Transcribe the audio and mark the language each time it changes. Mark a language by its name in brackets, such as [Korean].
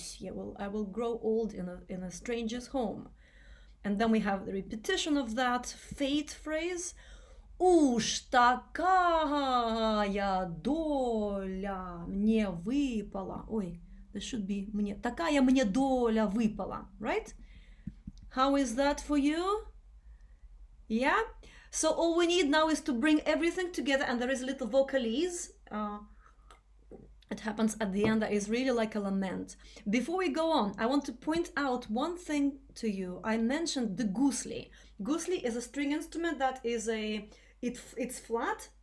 [English] Yeah, well, I will grow old in a stranger's home. And then we have the repetition of that fate phrase. [Russian] Уж такая доля мне выпала. [English] Ой, this should be [Russian] мне. Такая мне доля выпала, [English] right? How is that for you? Yeah? So all we need now is to bring everything together, and there is a little vocalise. It happens at the end that is really like a lament. Before we go on, I want to point out one thing to you. I mentioned the gusli. Gusli is a string instrument that is it's flat.